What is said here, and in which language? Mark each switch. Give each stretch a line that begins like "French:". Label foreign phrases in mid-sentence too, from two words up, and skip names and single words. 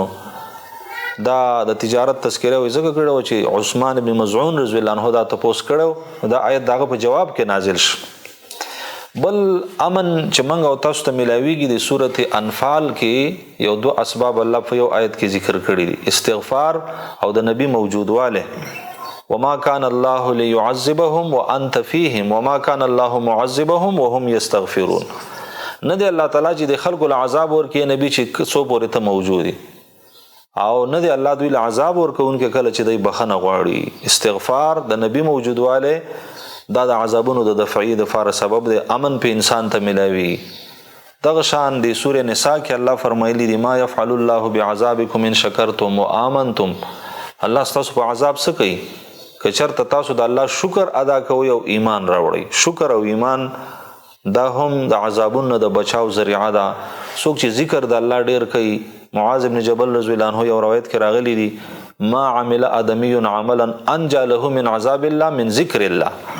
Pashto: دا د تجارت تذکره وایي ځکه کړی و چې عثمان بن مظعون
Arabic: رضی الله عنه
Pashto: دا تپوس کړی، دا آیت د هغه په جواب کې نازل شو. بل امن چې موږ او تاسو ته میلاویږي د سورة انفال کې یو دو اسباب الله په یو آیت کې ذکر کړي دي، استغفار او د نبی موجودواله.
Arabic: وما كان الله ليعذبهم وانت فيهم وما كان الله معذبهم وهم يستغفرون.
Pashto: نه دی الله تعالی چې د خلکو له عذاب ورکړي نبی چې څو پورې ته موجود دي، او نه دی الله دوی له عذاب ورکوونکي کله چې دوی بخښنه غواړي. استغفار د نبی موجودواله دا د عذابونو د دفعی د فار سبب د امن په انسان ته ملاوي. دغه شان د سورې نساء کې الله فرمایلی دی
Arabic: ما يفعل الله بعذابکم ان شکرتم وآمنتم.
Pashto: الله تاسو په عذاب څه کوي که چېرته تاسو د الله شکر ادا کوئ او ایمان راوړئ. شکر او ایمان دا هم د عذابونو د بچاو ذریعه ده. څوک چې ذکر د الله ډیر کوي، معاذ ابن جبل
Arabic: رضی الله عنه
Pashto: یو روایت کې راغلی دی
Arabic: ما عمل آدمی عملا انجا له من عذاب الله من ذکر الله.